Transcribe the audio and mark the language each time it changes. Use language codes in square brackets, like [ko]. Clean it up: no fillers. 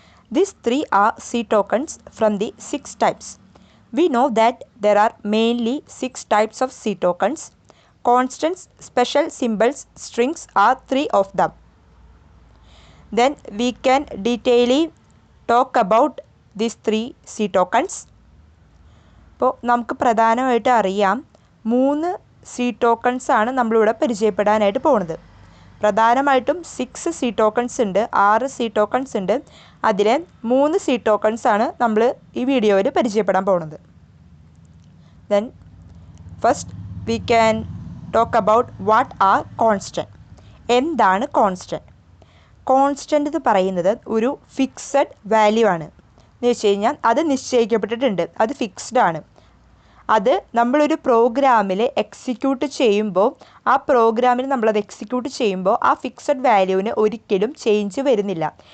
[en] These three are C tokens from the 6 types. We know that there are mainly 6 types of C tokens. Constants, special symbols, strings are 3 of them. Then we can detailedly talk about these 3 C tokens. [ml] അപ്പോൾ നമുക്ക് പ്രധാനമായിട്ട് അറിയാം 3 C tokens ആണ് നമ്മളിവിടെ പരിചയപ്പെടാനായിട്ട് പോകുന്നത്. പ്രധാനമായിട്ടും 6 C tokens ഉണ്ട്, 6 C tokens ഉണ്ട്. അതിൽ 3 C tokens ആണ് നമ്മൾ ഈ വീഡിയോയിൽ പരിചയപ്പെടാൻ പോകുന്നത്. [en] Then first we can talk about what are constant. [ml] എന്താണ് constant? Constant എന്ന് പറയുന്നത് ഒരു ഫിക്സഡ് വാല്യൂ ആണ്. എന്ന് വെച്ച് കഴിഞ്ഞാൽ അത് നിശ്ചയിക്കപ്പെട്ടിട്ടുണ്ട്, അത് ഫിക്സ്ഡ് ആണ്. അത് നമ്മളൊരു പ്രോഗ്രാമിൽ എക്സിക്യൂട്ട് ചെയ്യുമ്പോൾ ആ പ്രോഗ്രാമിൽ നമ്മളത് എക്സിക്യൂട്ട് ചെയ്യുമ്പോൾ ആ ഫിക്സഡ് വാല്യൂവിന് ഒരിക്കലും ചേഞ്ച് വരുന്നില്ല.